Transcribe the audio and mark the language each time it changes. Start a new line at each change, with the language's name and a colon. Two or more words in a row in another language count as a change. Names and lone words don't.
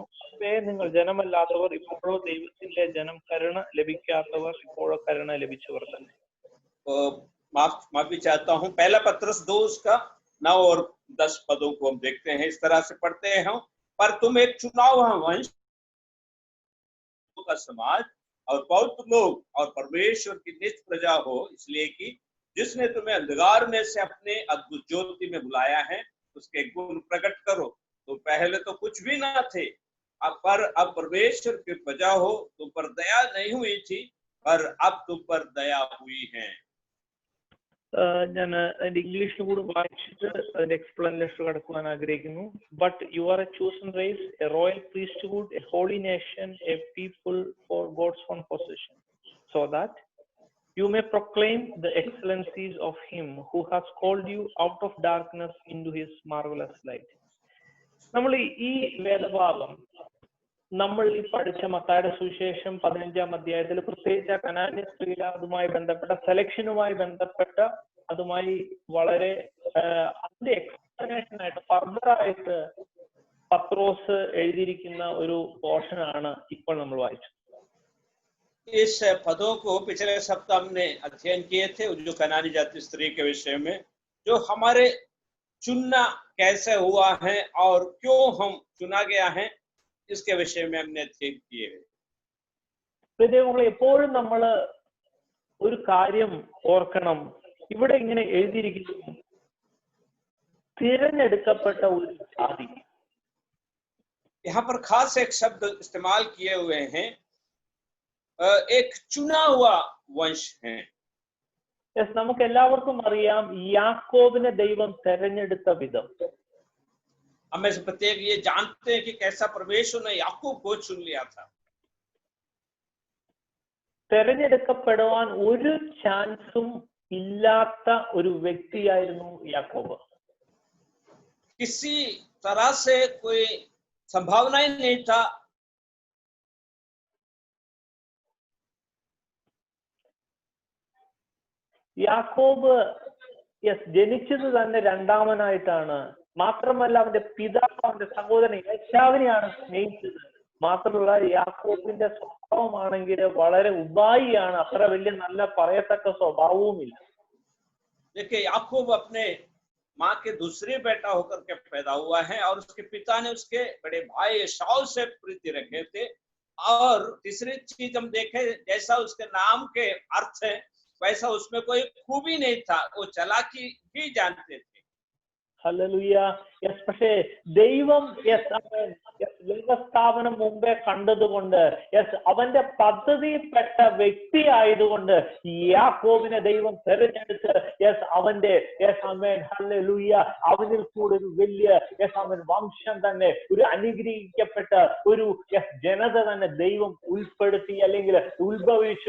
Malayalam: അവയെ നിങ്ങൾ ജനമല്ലാത്തവർ ഇപ്പോഴോ ദൈവത്തിന്റെ ജനം, കരുണ ലഭിക്കാത്തവർ ഇപ്പോഴോ കരുണ ലഭിച്ചവർ തന്നെ.
Hindi: माफी चाहता हूँ. पहला पत्रस 2 उसका 9 और 10 पदों को हम देखते हैं. इस तरह से पढ़ते हैं, पर तुम एक चुनाव वंश का समाज और पवित्र लोग और परमेश्वर की निज प्रजा हो, इसलिए कि जिसने तुम्हें अंधकार में से अपने अद्भुत ज्योति में बुलाया है उसके गुण प्रकट करो. तो पहले तो कुछ भी ना थे, पर अब परमेश्वर की प्रजा हो. तुम पर दया नहीं हुई थी, पर अब तुम पर दया हुई है.
Malayalam: ഞാൻ അതിന്റെ ഇംഗ്ലീഷിൽ കൂടി വായിച്ചിട്ട് അതിന്റെ എക്സ്പ്ലനേഷൻ കടക്കുവാൻ ആഗ്രഹിക്കുന്നു.
English: But you are a chosen race, a royal priesthood, a holy nation, a people for God's own possession, so that you may proclaim the excellencies of him who has called you out of darkness into his marvelous light.
Malayalam: നമ്മൾ ഈ വേദഭാഗം നമ്മൾ ഈ പഠിച്ച മത്തായിയുടെ സുവിശേഷം 15-ാം അധ്യായത്തിൽ പ്രത്യേകിച്ച് കനാന്യ സ്ത്രീയുടെ അതുമായി ബന്ധപ്പെട്ട സെലക്ഷനുമായി ബന്ധപ്പെട്ട അതുമായി വളരെ അതിന്റെ എക്സ്പ്ലനേഷൻ ആയിട്ട് ഫർദറായിട്ട് പത്രോസ് എഴുതിയിരിക്കുന്ന ഒരു പോർഷനാണ് ഇപ്പോൾ നമ്മൾ വായിച്ചത്.
Hindi: इस पदों को पिछले सप्ताह हमने अध्ययन किए थे, जो कनानी जाति स्त्री के विषय में, जो हमारे चुनना कैसे हुआ है और क्यों हम चुना गया है, इसके विषय में हमने अध्ययन किए।
Malayalam: ദൈവങ്ങളെ എപ്പോഴും നമ്മൾ ഒരു കാര്യം ഓർക്കണം. ഇവിടെ ഇങ്ങനെ എഴുതിയിരിക്കുന്നു, തിരഞ്ഞെടുക്കപ്പെട്ട ഒരു ജാതി.
Hindi: यहाँ पर खास एक शब्द इस्तेमाल किए हुए हैं, एक चुना हुआ वंश है।
Malayalam: നമുക്ക് എല്ലാവർക്കും അറിയാം യാക്കോബിനെ ദൈവം തെരഞ്ഞെടുത്ത വിധം.
Hindi: हम में से प्रत्येक ये जानते हैं कि कैसा परमेश्वर ने याकूब को चुन लिया था।
Malayalam: തെരഞ്ഞെടുക്കപ്പെടുവാൻ ഒരു ചാൻസും ഇല്ലാത്ത ഒരു വ്യക്തിയായിരുന്നു യാക്കോബ്.
Hindi: किसी तरह से कोई संभावना ही नहीं था।
Malayalam: യാക്കോബ് ജനിച്ചത് തന്നെ രണ്ടാമനായിട്ടാണ്. മാത്രമല്ല അവന്റെ പിതാവ് അവന്റെ സഹോദരൻ യേശാവിനെയാണ് സ്നേഹിച്ചത്. മാത്രമല്ല യാക്കോബിന്റെ സ്വഭാവമാണെങ്കിൽ വളരെ ഉപായിയാണ്, അത്ര വലിയ നല്ല പറയത്തക്ക സ്വഭാവവുമില്ല.
Hindi: देखिए याकूब अपने माँ के दूसरे बेटा होकर के पैदा हुआ है और उसके पिता ने उसके बड़े भाई एसाव से प्रीति रखे थे। और तीसरी चीज हम देखें, जैसा उसके नाम के अर्थ है वैसा उसमें कोई खूबी नहीं था, वो चालाकी भी जानते थे।
Malayalam: ഹല്ലേലൂയ. പക്ഷേ ദൈവം ലോകസ്ഥാപനം മുമ്പേ കണ്ടതുകൊണ്ട് അവന്റെ പദ്ധതിയിൽപ്പെട്ട വ്യക്തി ആയതുകൊണ്ട് യാക്കോബിനെ ദൈവം തെരഞ്ഞെടുത്ത് അവന്റെ ഹല്ലേലൂയ അവനിൽ കൂടെ ഒരു വലിയ വംശം തന്നെ, ഒരു അനുഗ്രഹിക്കപ്പെട്ട ഒരു ജനത തന്നെ ദൈവം ഉൾപ്പെടുത്തി അല്ലെങ്കിൽ ഉത്ഭവിച്ചു.